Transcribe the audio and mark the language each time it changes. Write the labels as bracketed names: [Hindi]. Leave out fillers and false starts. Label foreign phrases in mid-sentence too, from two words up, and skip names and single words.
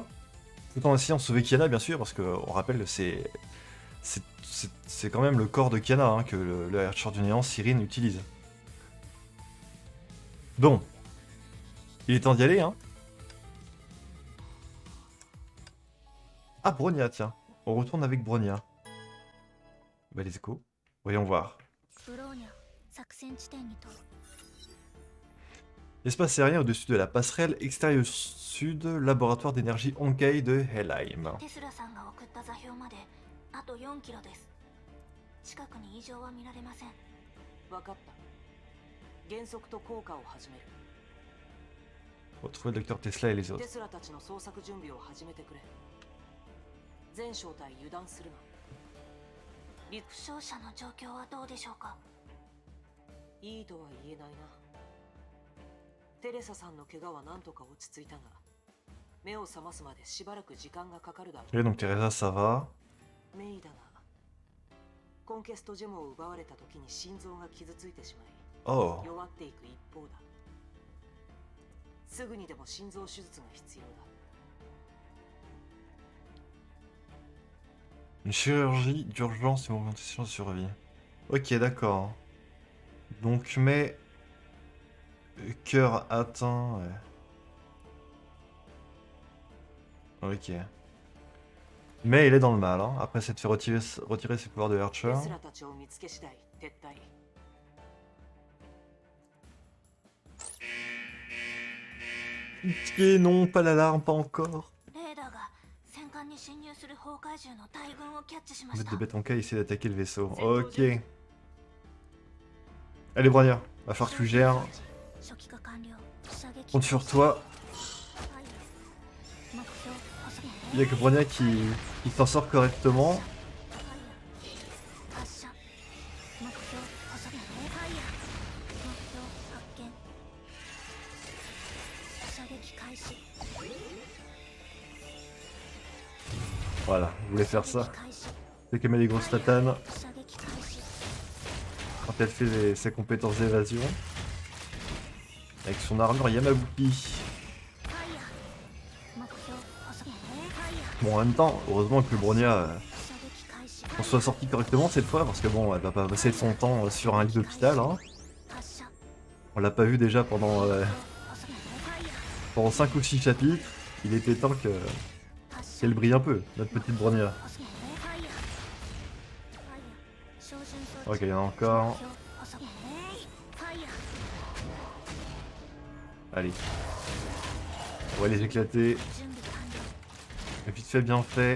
[French] Tout en essayant de sauver Kiana, bien sûr, parce qu'on rappelle, c'est quand même le corps de Kiana que le Archer du Néant, Cyrine, utilise. Bon. Il est temps d'y aller, hein. Ah, Bronya, tiens. On retourne avec Bronya. Bah, [English] let's go. [French] Voyons voir. Espace aérien au-dessus de la passerelle extérieure sud, laboratoire d'énergie Honkai de Helheim. [Japanese] 近くに異常は見られません。分かった。減速と降下を始める。 [French] Retrouver le docteur Tesla et les autres. [Japanese] テスラたちの捜索準備を始めてくれ。全小隊油断するな。負傷者の状況はどうでしょうか。いいとは言えないな。テレサさんの怪我は何とか落ち着いたが、目を覚ますまでしばらく時間がかかるだろう。 [French] Ok, donc Teresa, ça va. [Japanese] メイだが、コンケストジェムを奪われた時に心臓が傷ついてしまい、 Oh. 弱っていく一方だ。すぐにでも心臓手術が必要だ。 [French] Une chirurgie d'urgence et augmentation de survie. Ok, d'accord. Donc, mais... Cœur atteint... Ouais. Ok. Mais il est dans le mal, hein, après s'être fait retirer ses pouvoirs de Archer. [Japanese] テスラたちを見つけ次第撤退。 [French] Pitié, non, pas l'alarme, pas encore. [Japanese] レーダーが戦艦に侵入する崩壊獣の大群をキャッチしま [French] Vous [Japanese] し [French] êtes [Japanese] た。 [French] de bête en cas, essayez d'attaquer le vaisseau. Ok. Allez, Bronya, va falloir que tu gères. [Japanese] 初期化完了。射撃 [French] Compte sur toi. [Japanese] 目標細減。 [French] Il y a que Bronya qui s'en sort correctement. [Japanese] 発射。目標細減。目標発見。射撃開始。 [French] Voilà, je voulais faire [Japanese] 射撃 [French] ça. [Japanese] 開始。 [French] C'est qu'elle met les grosses tatanes [Japanese] 射撃開始。 [French] quand elle fait ses compétences d'évasion. Avec son armure Yamabuki. [Japanese] ファイヤー。目標細減。ファイヤー。 [French] Bon, en même temps, heureusement que Bronya [Japanese] 射撃開始。 [French] on soit sorti correctement cette fois, parce que bon, elle va pas passer son temps sur un lit d'hôpital. Hein. [Japanese] 発射。 [French] On l'a pas vu déjà pendant [Japanese] 細減。ファイヤー。 [French] pendant 5 ou 6 chapitres. Il était temps qu'elle brille un peu, notre petite Bronya. Ok, il y en a encore. Allez. On va les éclater. Vite fait, bien fait.